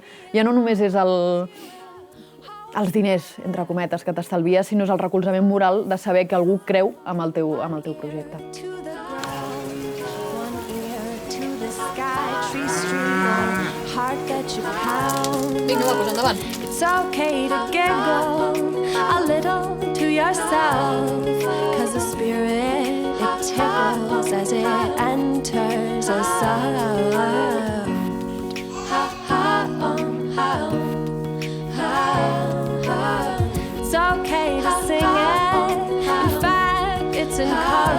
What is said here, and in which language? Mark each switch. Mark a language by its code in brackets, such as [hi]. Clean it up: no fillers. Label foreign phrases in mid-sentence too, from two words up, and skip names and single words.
[ca] Ja no només és els diners, entre cometes, que t'estalvies, sinó és el recolzament moral de saber que algú creu en el teu projecte. Vinga, va, pues endavant. [en] It's okay to giggle a little to yourself, 'cause the spirit, it tickles as it enters a sound. It's okay to sing it, in fact, it's encouraged.